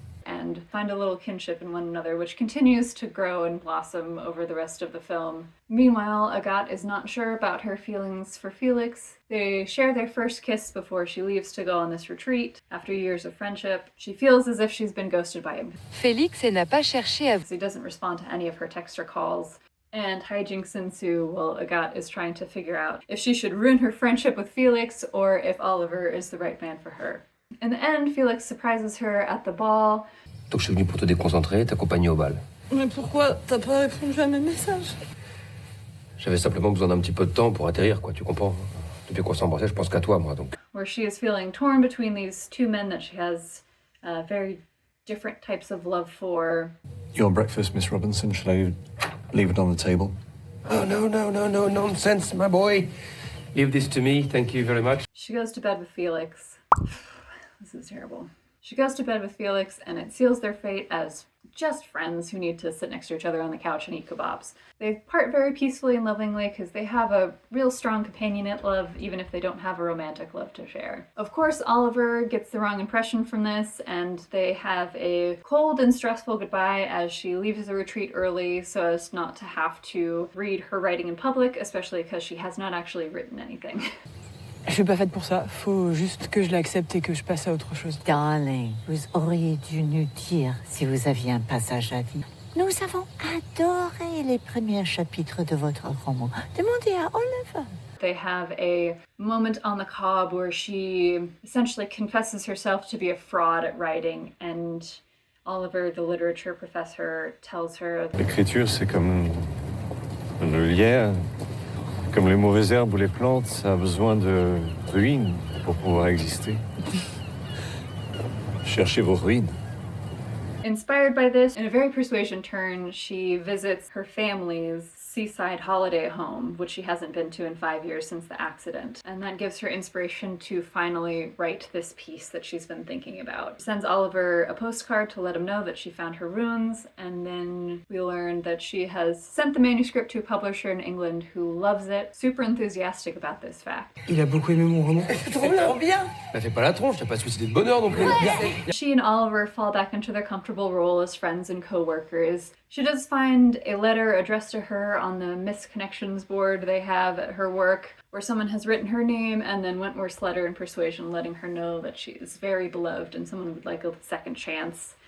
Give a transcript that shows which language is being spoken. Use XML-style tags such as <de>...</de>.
<en>And find a little kinship in one another, which continues to grow and blossom over the rest of the film. Meanwhile, Agathe is not sure about her feelings for Felix. They share their first kiss before she leaves to go on this retreat. After years of friendship, she feels as if she's been ghosted by him.</en> <fr>Félix n'a pas cherché à...</fr> <en>He doesn't respond to any of her texts or calls. and hijinks ensue while Agathe is trying to figure out if she should ruin her friendship with Felix or if Oliver is the right man for her. In the end, Felix surprises her at the ball.</en> <fr>Donc je suis venu pour te déconcentrer et t'accompagner au bal. Mais pourquoi t'as pas répondu à mes messages? J'avais simplement besoin d'un petit peu de temps pour atterrir, quoi, tu comprends? Depuis qu'on s'embrassait, je pense qu'à toi, moi, donc.</fr> <en>Where she is feeling torn between these two men that she has very different types of love for. Your breakfast, Miss Robinson. Shall I leave it on the table? Oh, no, nonsense, my boy. Leave this to me, thank you very much. She goes to bed with Felix. This is terrible. She goes to bed with Felix, and it seals their fate as just friends who need to sit next to each other on the couch and eat kebabs. They part very peacefully and lovingly because they have a real strong companionate love, even if they don't have a romantic love to share. Of course, Oliver gets the wrong impression from this, and they have a cold and stressful goodbye as she leaves the retreat early so as not to have to read her writing in public, especially because she has not actually written anything.</en> <fr>Je suis pas faite pour ça. Faut juste que je l'accepte et que je passe à autre chose. Darling, vous auriez dû nous dire si vous aviez un passage à vide. Nous avons adoré les premiers chapitres de votre roman. Demandez à Oliver.</fr> <en>They have a moment on the cob where she essentially confesses herself to be a fraud at writing, and Oliver, the literature professor, tells her</en> <fr>L'écriture, c'est comme le lierre, comme les mauvaises herbes ou les plantes, ça a besoin de ruines pour pouvoir exister. Cherchez vos ruines.</fr> <en>Inspired by this, in a very persuasion turn, she visits her family's seaside holiday home, which she hasn't been to in 5 years since the accident. And that gives her inspiration to finally write this piece that she's been thinking about. She sends Oliver a postcard to let him know that she found her runes, and then we learn that she has sent the manuscript to a publisher in England who loves it, super enthusiastic about this fact.</en> <fr>Il a beaucoup aimé mon roman. Trop bien. Bah fais pas la tronche, t'as pas suicidé de bonheur non plus.</fr> <en>She and Oliver fall back into their comfortable role as friends and co-workers. She does find a letter addressed to her on the misconnections board they have at her work, where someone has written her name and then Wentworth's letter in persuasion letting her know that she is very beloved and someone would like a second chance.</en>